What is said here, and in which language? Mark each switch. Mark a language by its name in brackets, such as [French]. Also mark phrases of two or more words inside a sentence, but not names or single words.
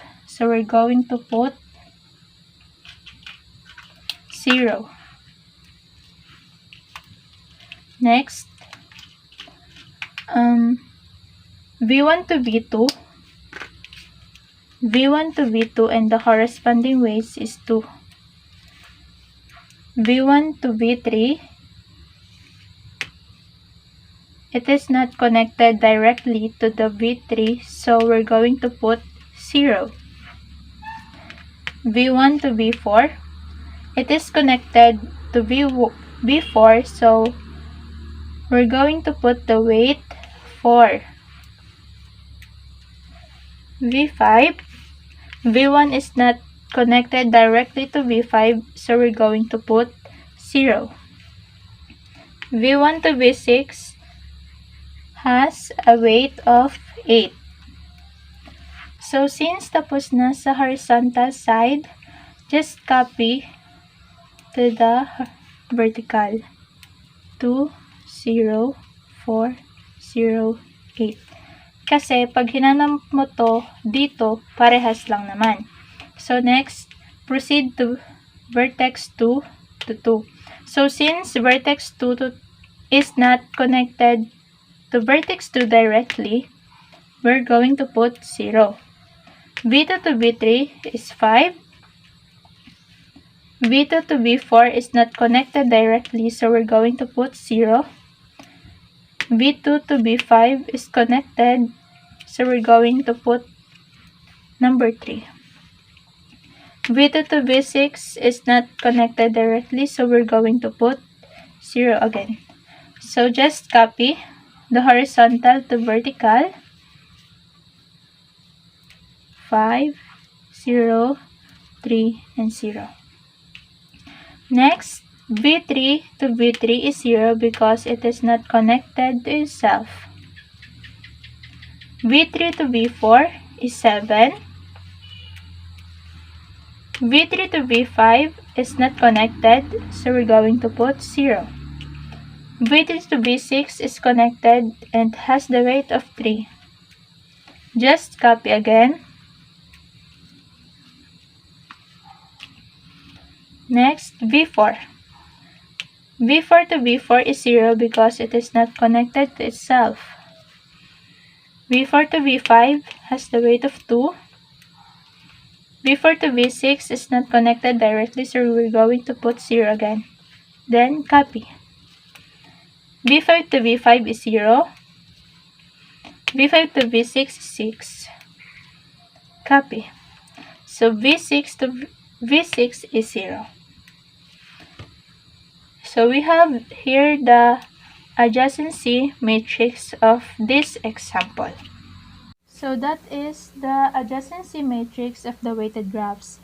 [English] So we're going to put 0. Next, V1 to V2, V1 to V2, and the corresponding weights is 2. V1 to V3, it is not connected directly to the V3, so we're going to put 0. V1 to V4, it is connected to V4, so we're going to put the weight 4. V5, V1 is not connected directly to V5, so we're going to put 0. V1 to V6 has a weight of 8. So since [Filipino] tapos na sa [English] horizontal side, just copy to the vertical. 2, 0, 4, 0, 8. [Filipino] Kasi pag hinanap mo to dito, parehas lang naman. [English] So next, proceed to vertex 2 to 2. So since vertex 2 is not connected to vertex 2 directly, we're going to put 0. V2 to V3 is 5. V2 to V4 is not connected directly, so we're going to put 0. V2 to V5 is connected, so we're going to put number 3. V2 to V6 is not connected directly, so we're going to put 0 again. So just copy the horizontal to vertical. 5, 0, 3, and 0. Next, V3 to V3 is 0 because it is not connected to itself. V3 to V4 is 7. V3 to V5 is not connected, so we're going to put 0. V3 to V6 is connected and has the weight of 3. Just copy again. Next, V4. V4 to V4 is 0 because it is not connected to itself. V4 to V5 has the weight of 2. V4 to V6 is not connected directly, so we're going to put 0 again. Then, copy. V5 to V5 is 0. V5 to V6 is 6. Copy. So, V6 to V6 is 0. So we have here the adjacency matrix of this example. So that is the adjacency matrix of the weighted graphs.